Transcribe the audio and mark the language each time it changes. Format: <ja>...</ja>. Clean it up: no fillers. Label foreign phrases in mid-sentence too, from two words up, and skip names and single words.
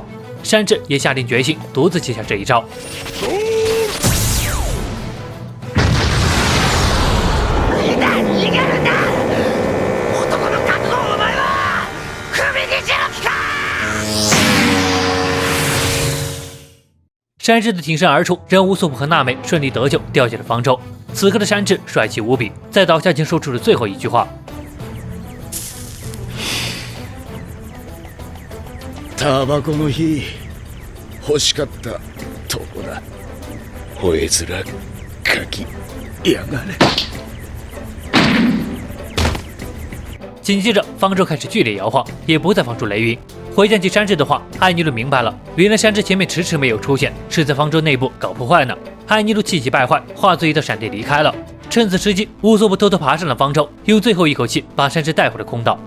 <zh>山治也下定决心，独自接下这一招。山治的挺身而出，让乌索普和娜美顺利得救，掉进了方舟。此刻的山治帅气无比，在倒下前说出了最后一句话：</zh> <ja>タバコの火欲しかったとこだ。吠え面かきやがれ。</ja> <zh>紧接着，方舟开始剧烈摇晃，也不再放出雷云。回想起山治的话，艾尼路明白了，原来山治前面迟迟没有出现，是在方舟内部搞破坏呢。艾尼路气急败坏，化作一道闪电离开了。趁此时机，乌索普偷偷爬上了方舟，用最后一口气把山治带回了空岛。</zh>